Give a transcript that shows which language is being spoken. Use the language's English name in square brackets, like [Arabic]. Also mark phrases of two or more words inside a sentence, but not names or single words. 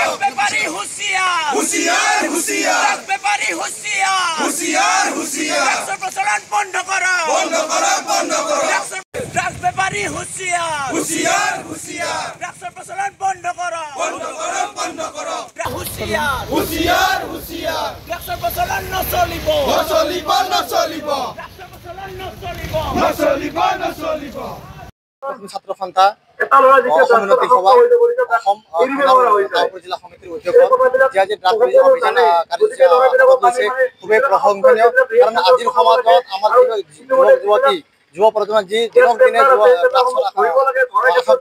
[Bangla] ব্যাপারী হুঁশিয়ার হুঁশিয়ার হুঁশিয়ার ব্যাপারী হুঁশিয়ার হুঁশিয়ার হুঁশিয়ার সর্বসাধারণ বন্ধ করো বন্ধ করো বন্ধ করো ড্রাগস ব্যাপারী হুঁশিয়ার হুঁশিয়ার হুঁশিয়ার ড্রাগস সর্বসাধারণ বন্ধ করো বন্ধ করো বন্ধ করো হুঁশিয়ার হুঁশিয়ার হুঁশিয়ার ড্রাগস সর্বসাধারণ [Assamese] নচলিব নচলিব নচলিব [Bangla] ড্রাগস সর্বসাধারণ [Assamese] নচলিব নচলিব নচলিব ছাত্র সন্থা সমিতি সভা জিলা সমিতির অধ্যক্ষ যে আজি ড্ৰাগছ অভিযান কাৰ্যসূচী খুবেই প্ৰশংসনীয় কাৰণ আজিৰ সমাজত আমাৰ যুৱতী যুৱ প্ৰজন্ম যি দিনক দিনে আসক্ত